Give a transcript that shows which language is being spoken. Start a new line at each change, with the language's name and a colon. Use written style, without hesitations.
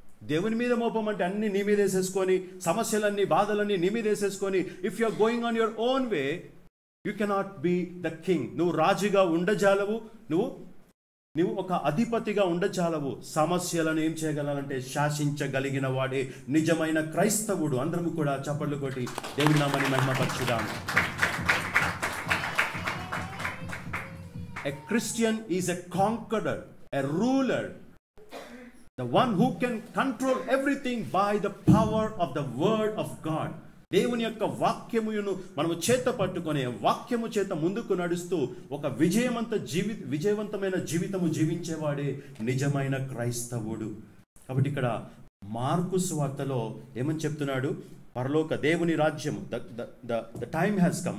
Telugu: దేవుని మీద మోపమంటే అన్ని నీ మీద వేసేసుకొని, సమస్యలన్నీ బాధలన్నీ నీ మీద వేసేసుకొని,
English: If you are going on your own way, you cannot be the king.
Telugu: నువ్వు రాజుగా ఉండజాలవు, నువ్వు ఒక అధిపతిగా ఉండజాలవు. సమస్యలను ఏం చేయగలనంటే శాసించగలిగిన వాడే నిజమైన క్రైస్తవుడు. అందరము కూడా చప్పట్లు కొట్టి దేవుని నామమును మహిమపరచుదాం.
English: A Christian is a conqueror, a ruler, the one who can control everything by the power of the word of God.
Telugu: దేవుని యొక్క వాక్యమును మనము చేత పట్టుకొని వాక్యము చేత ముందుకు నడుస్తూ ఒక విజయవంతమైన జీవితము జీవించేవాడే నిజమైన క్రైస్తవుడు. కాబట్టి ఇక్కడ మార్కు సువార్తలో ఏమని చెప్తున్నాడు? పరలోక దేవుని రాజ్యము,
English: The time has come.